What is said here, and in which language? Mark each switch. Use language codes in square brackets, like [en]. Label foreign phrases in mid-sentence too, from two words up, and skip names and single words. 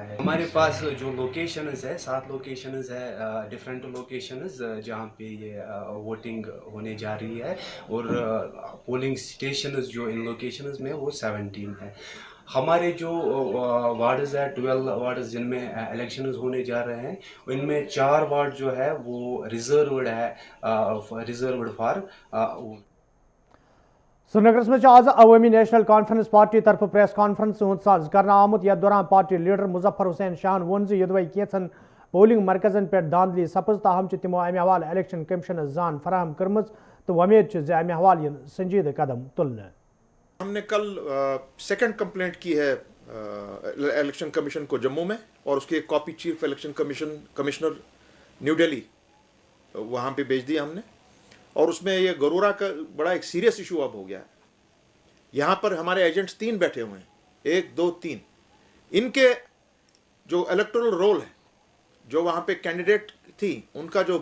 [hi] है हमारे पास जो लोकेशंस है 7 लोकेशंस है [en] different locations [hi] जहाँ पे ये वोटिंग होने जा रही है और [en] polling stations [hi] जो इन लोकेशंस में वो 17 है हमारे जो वार्ड्स है 12 वार्ड्स जिनमें इलेक्शंस होने जा रहे हैं इनमें 4 वार्ड जो है वो रिजर्व्ड है [en] reserved for [ks] श्रीनगर में आज अवामी नेशनल कॉन्फ्रेंस पार्टी तरफ [en] press conference [ks] साज करना आमुत यथ दौरान [en] party leader [ks] मुजफ्फर हुसैन शाहन वोन यदवै कैंसन पोलिंग मरकजन पे धांधली सपज ताहम तमो अमे हवाले [en] election commission [ks] जान फराहम कर्म तो वमेद अमे हवाले संजीद कदम तुलने [hi] हमने कल [en] second complaint [hi] की है [en] election commission [hi] को जम्मू में और उसकी एक कॉपी [en] chief election commissioner [hi] न्यू दिल्ली वहाँ पे भेज दिया हमने और उसमें ये गरूरा का बड़ा एक [en] serious issue [hi] अब हो गया है यहाँ पर हमारे एजेंट्स 3 बैठे हुए हैं 1 2 3 इनके जो [en] electoral roll [hi] है जो वहाँ पे कैंडिडेट थी उनका जो